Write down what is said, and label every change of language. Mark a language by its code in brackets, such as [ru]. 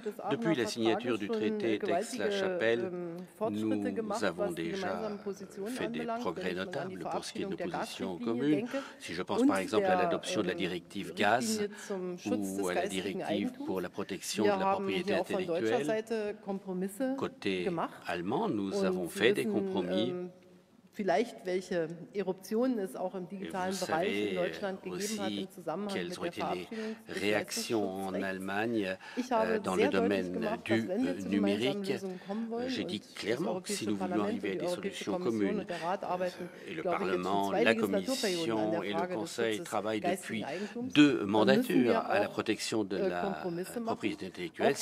[fr] Depuis la signature du traité d'Aix-la-Chapelle, nous avons déjà fait des progrès notables pour ce qui est de nos positions communes. Si je pense par exemple à l'adoption de la directive gaz ou à la directive pour la protection de la propriété intellectuelle, côté allemand, nous avons fait des compromis. [de] Vielleicht welche Eruptionen es auch im digitalen Bereich in Deutschland gegeben hat im Zusammenhang mit der Verabschiedung des [fr] réactions en Allemagne dans le domaine du numérique. J'ai dit clairement que si nous voulions arriver à des solutions communes, et le Parlement, la Commission et le Conseil travaillent depuis 2 mandatures à la protection de la propriété intellectuelle.